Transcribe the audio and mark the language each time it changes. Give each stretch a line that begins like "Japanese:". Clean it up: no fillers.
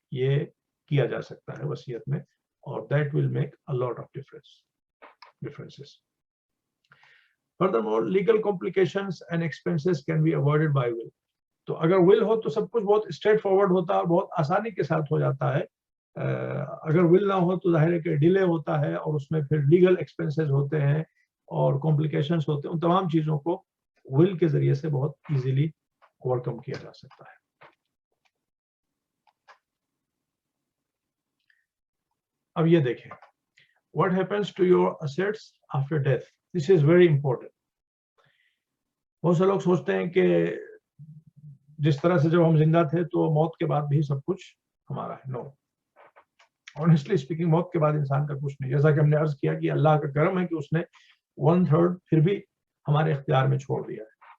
Urdu: یہ کیا جا سکتا ہے وصیت میں، اور
English: That will make a lot of differences. Furthermore, legal complications and expenses can be avoided by will.
Urdu: تو اگر will ہو تو سب کچھ بہت اسٹریٹ فارورڈ ہوتا ہے اور بہت آسانی کے ساتھ ہو جاتا ہے. اگر will نہ ہو تو ظاہر ہے کہ ڈیلے ہوتا ہے اور اس میں پھر لیگل ایکسپینسز ہوتے ہیں اور کمپلیکیشنز ہوتے ہیں. ان تمام چیزوں کو will کے ذریعے سے بہت
English: easily overcome
Urdu: کیا جا سکتا ہے. اب یہ دیکھیں
English: what happens to your assets after death. This is very important.
Urdu: بہت سے لوگ سوچتے ہیں کہ جس طرح سے جب ہم زندہ تھے تو موت کے بعد بھی سب کچھ ہمارا ہے.
English: no, honestly speaking
Urdu: موت کے بعد انسان کا کچھ نہیں. جیسا کہ ہم نے عرض کیا کہ اللہ کا کرم ہے کہ اس نے 1/3 پھر بھی ہمارے اختیار میں چھوڑ دیا ہے.